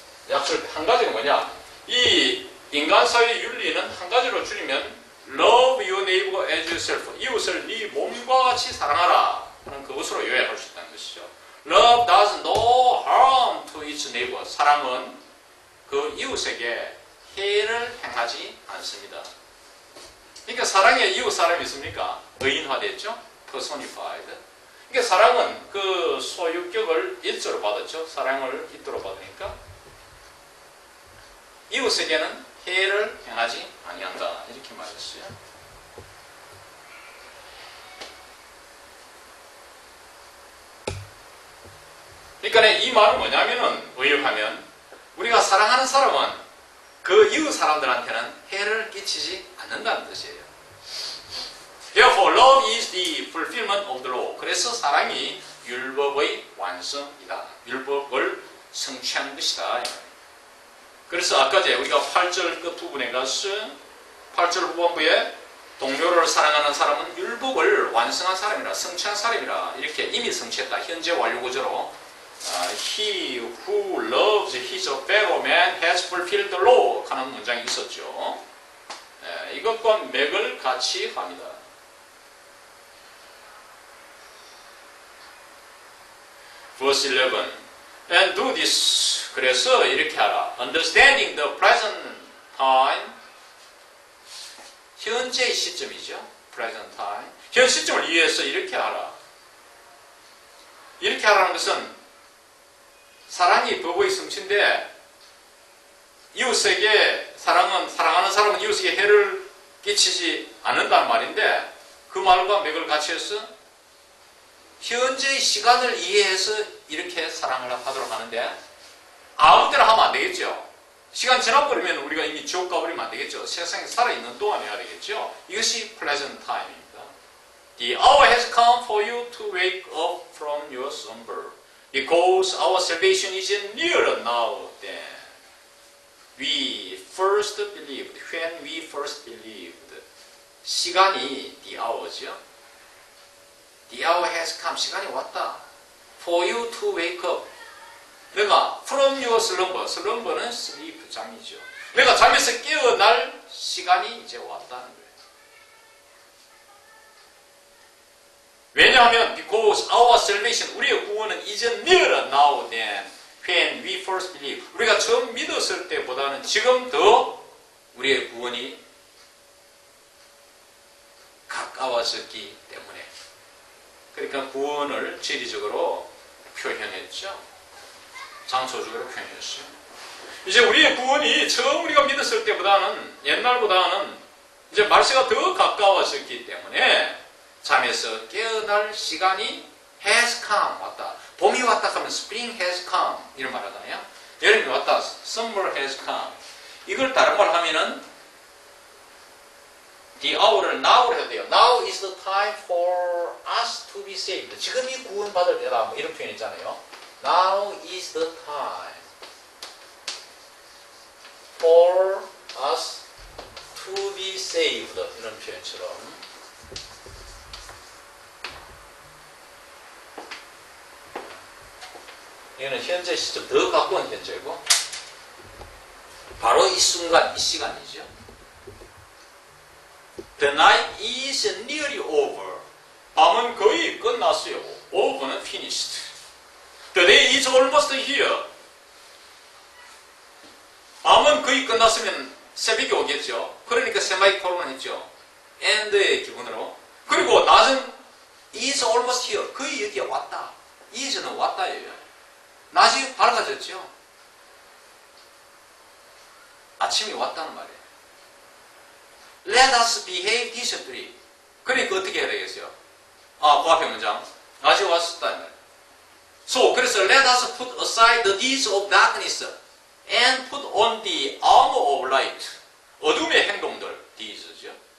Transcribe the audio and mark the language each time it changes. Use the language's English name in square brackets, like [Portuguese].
[Korean] 약술 한 가지가 뭐냐? 이 인간 사회의 윤리는 한 가지로 줄이면 [English] love your neighbor as yourself, [Korean] 이웃을 네 몸과 같이 사랑하라 하는 그것으로 요약할 수 있다는 것이죠. [English] Love does no harm to its neighbor. [Korean] 사랑은 그 이웃에게 해를 행하지 않습니다. 그러니까 사랑에 이웃 사람이 있습니까? 의인화됐죠? personified. 그러니까 사랑은 그 소유격을 일조로 받았죠. 사랑을 일조로 받으니까 이웃에게는 해를 행하지 아니한다. 이렇게 말했어요. 그러니까 이 말은 뭐냐면은 의역하면 우리가 사랑하는 사람은 그 이웃 사람들한테는 해를 끼치지 않는다는 뜻이에요. [English] Therefore, love is the fulfillment of the law. [Korean] 그래서 사랑이 율법의 완성이다. 율법을 성취하는 것이다. 그래서 아까 우리가 8절 끝 부분에 가서 8절 후반부에 동료를 사랑하는 사람은 율법을 완성한 사람이라, 성취한 사람이라, 이렇게 이미 성취했다. 현재 완료 구조로 [English] He who loves his fellow man has fulfilled the law [Korean] 하는 문장이 있었죠. 이것과 맥을 같이 합니다. [English] Verse 11. And do this. [Korean] 그래서 이렇게 하라. [English] Understanding the present time. [Korean] 현재의 시점이죠. [English] present time. [Korean] 현 시점을 이해해서 이렇게 하라. 이렇게 하라는 것은 사랑이 법의 성취인데 이웃에게 사랑하는 사람은 이웃에게 해를 끼치지 않는다는 말인데 그 말과 맥을 같이 해서 현재의 시간을 이해해서 이렇게 사랑을 하도록 하는데 아무 때나 하면 안 되겠죠. 시간 지나버리면 우리가 이미 지옥 가버리면 안 되겠죠. 세상에 살아있는 동안 해야 되겠죠. 이것이 [English] pleasant time [Korean] 입니다. [English] The hour has come for you to wake up from your slumber because our salvation is nearer now than we first believed. When we first believed. [Korean] 시간이 [English] the hour [Korean] 죠. [English] The hour has come. [Korean] 시간이 왔다. [English] For you to wake up. [Korean] 내가 [English] from your slumber. [Korean] slumber는 sleep, 잠이죠. 내가 잠에서 깨어날 시간이 이제 왔다는 거예요. 왜냐하면 [English] because our salvation, [Korean] 우리의 구원은 [English] is nearer now than when we first believed. [Korean] 우리가 처음 믿었을 때보다는 지금 더 우리의 구원이 가까워졌기 때문에. 그러니까 구원을 지리적으로 표현했죠. 장소적으로 표현했어요. 이제 우리의 구원이 처음 우리가 믿었을 때보다는 옛날보다는 이제 말세가 더 가까워졌기 때문에 잠에서 깨어날 시간이 [English] has come, [Korean] 왔다. 봄이 왔다 하면 [English] spring has come [Korean] 이런 말 하잖아요. 여름이 왔다, [English] summer has come. [Korean] 이걸 다른 말 하면은 the hour를 now로 해도 돼요. [English] Now is the time for us to be saved. [Korean] 지금이 구원받을 때다. 뭐 이런 표현 있잖아요. [English] Now is the time for us to be saved. [Korean] 이런 표현처럼. 이거는 현재 시점, 더 가까운 현재고 바로 이 순간, 이 시간이죠. [English] The night is nearly over. [Korean] 밤은 거의 끝났어요. [English] Over는 finished. The day is almost here. [Korean] 밤은 거의 끝났으면 새벽이 오겠죠. 그러니까 세마이콜론 했죠. and의 기본으로. 그리고 낮은 [English] is almost here. [Korean] 거의 여기에 왔다. is는 왔다예요. 낮이 밝아졌죠. 아침이 왔다는 말이에요. [English] Let us behave decently. [Korean] 그러니까 어떻게 해야 되겠어요? 그 앞에 문장. 낮이 왔었다는 말이에요. 그래서 [English] let us put aside the deeds of darkness and put on the armor of light. [Korean] 어둠의 행동들, deeds죠.